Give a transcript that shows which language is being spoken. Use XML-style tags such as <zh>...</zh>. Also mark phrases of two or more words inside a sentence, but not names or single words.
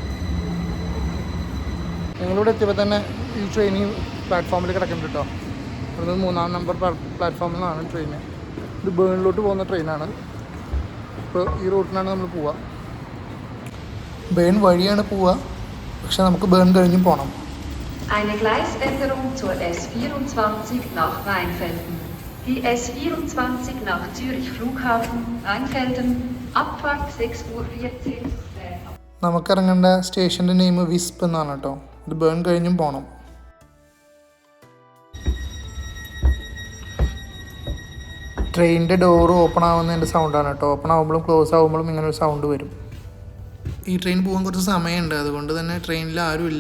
<ml>ഞങ്ങളിവിടെ എത്തിയപ്പോൾ തന്നെ ഈ ട്രെയിനിങ് പ്ലാറ്റ്ഫോമിൽ കിടക്കുന്നുണ്ട് കേട്ടോ. അത് 3-ാം നമ്പർ പ്ലാറ്റ്ഫോമിൽ നിന്നാണ് ട്രെയിന്. ഇത് ബേണിലോട്ട് പോകുന്ന ട്രെയിനാണ്. ഇപ്പോൾ ഈ റൂട്ടിനാണ് നമ്മൾ പോവുക. ബേൺ വഴിയാണ് പോവുക, പക്ഷെ നമുക്ക് ബേൺ കഴിഞ്ഞും പോകണം.</ml> <de>Eine Gleisänderung zur S24 nach Rheinfelden. Die S24 nach Zürich Flughafen, Rheinfelden, Abfahrt 6:14 Uhr.</de> <ml>നമുക്കിറങ്ങേണ്ട സ്റ്റേഷൻ്റെ നെയിം വിസ്പ് എന്നാണ് കേട്ടോ. ഇത് ബേൺ കഴിഞ്ഞും പോകണം. ട്രെയിനിൻ്റെ ഡോറ് ഓപ്പൺ ആവുന്നതിൻ്റെ സൗണ്ടാണ് കേട്ടോ. ഓപ്പൺ ആകുമ്പോഴും ക്ലോസ് ആകുമ്പോഴും ഇങ്ങനെ ഒരു സൗണ്ട് വരും. ഈ ട്രെയിൻ പോകാൻ കുറച്ച് സമയമുണ്ട്, അതുകൊണ്ട് തന്നെ ട്രെയിനിൽ ആരുമില്ല.</ml>